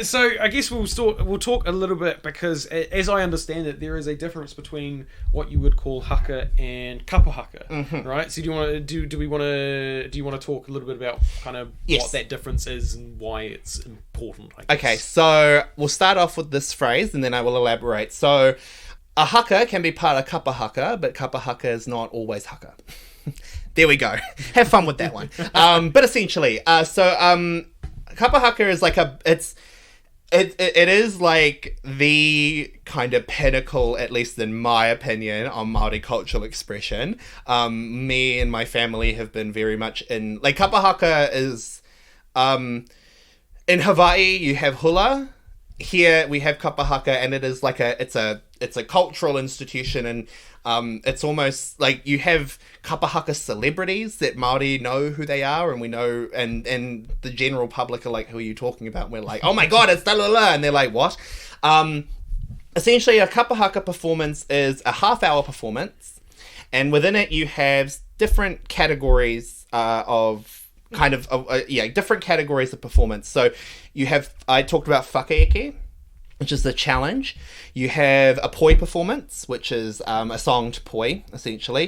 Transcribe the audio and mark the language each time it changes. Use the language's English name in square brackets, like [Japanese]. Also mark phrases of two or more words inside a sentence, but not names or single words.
[English] So I guess we'll talk a little bit, because as I understand it, there is a difference between what you would call Haka and [Māori] Kapa Haka, [English] right? So do you want to talk a little bit about kind of what that difference is and why it's important? I guess. Okay, so we'll start off with this phrase and then I will elaborate. So a haka can be part of [Māori] kapa haka, [English] but [Māori] kapa haka [English] is not always haka. There we go. Have fun with that one. But essentially, [Māori] kapa haka [English] is like it is like the kind of pinnacle, at least in my opinion, on Māori cultural expression. Me and my family have been very much in, like, [Māori] kapa haka [English] is, in Hawaii you have hula. Here we have [Māori] kapa haka, [English] and it is like it's a cultural institution, and it's almost like you have [Māori] kapa haka [English] celebrities that Māori know who they are, and we know, and the general public are like, who are you talking about? And we're like, oh my god, it's da la la, and they're like, what? Essentially, a [Māori] kapa haka [English] performance is a half-hour performance, and within it you have different categories different categories of performance. So you have, I talked about whakaeke, which is the challenge. You have a poi performance, which is a song to poi, essentially.